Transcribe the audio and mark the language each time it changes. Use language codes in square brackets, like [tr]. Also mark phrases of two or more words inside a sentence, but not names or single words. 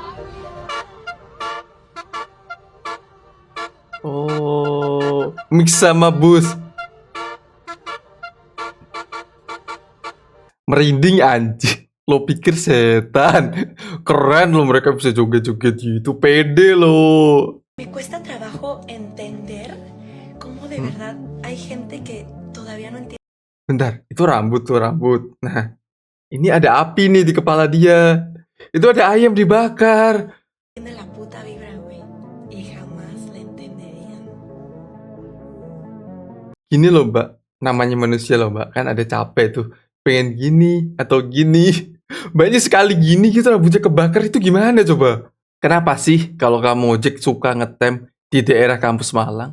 [id] Oh, mix sama bus. Merinding anjing. Lo pikir setan? Keren lo mereka bisa joget-joget gitu. Pede lo. [es] Me cuesta trabajo entender cómo de verdad hay gente que todavía no entiende [id] Bentar, itu rambut tuh rambut. Nah, ini ada api nih di kepala dia. Itu ada ayam dibakar. [es] la puta vibra, güey. Y jamás la entenderían. [id] Gini loh mbak, namanya manusia loh mbak. Kan ada capek tuh. Pengen gini atau gini. Banyak sekali gini gitu rambutnya kebakar itu gimana coba? Kenapa sih kalau kamu ojek suka ngetem di daerah kampus Malang?